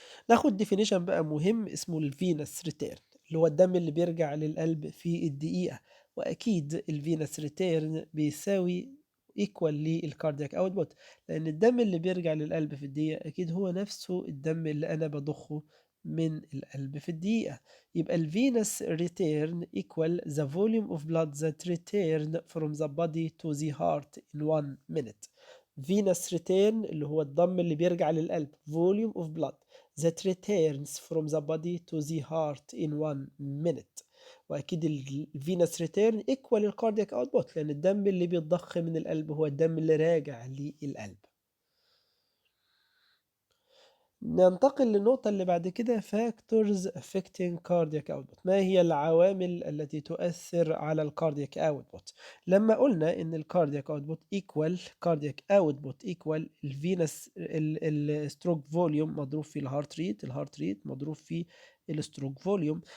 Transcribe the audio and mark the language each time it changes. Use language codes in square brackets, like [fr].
[ar] ناخد ديفينيشن بقى مهم اسمه [en] الفينس ريتيرن [ar] اللي هو الدم اللي بيرجع للقلب في الدقيقة، وأكيد الفينس ريتيرن بيساوي ايكوال للكاردياك اوتبوت، لأن الدم اللي بيرجع للقلب في الدقيقة أكيد هو نفسه الدم اللي أنا بضخه من القلب في الدقيقة. يبقى [en] الفينس return equal the volume of blood that return from the body to the heart in 1 minute. venous return [ar] اللي هو الدم اللي بيرجع للقلب [en] volume of blood that returns from the body to the heart in 1 minute. [ar] وأكيد الفينس ريتيرن equal الكاردياك اوتبوت لأن الدم اللي بيتضخ من القلب هو الدم اللي راجع للقلب. ننتقل للنقطة اللي بعد كده [en] factors affecting cardiac output. [ar] ما هي العوامل التي تؤثر على الكاردياك output؟ لما قلنا ان الكاردياك output [en] equal cardiac output equal [ar] الفينس الستروك فوليوم مضروب في الهارت ريت مضروب في الستروك فوليوم.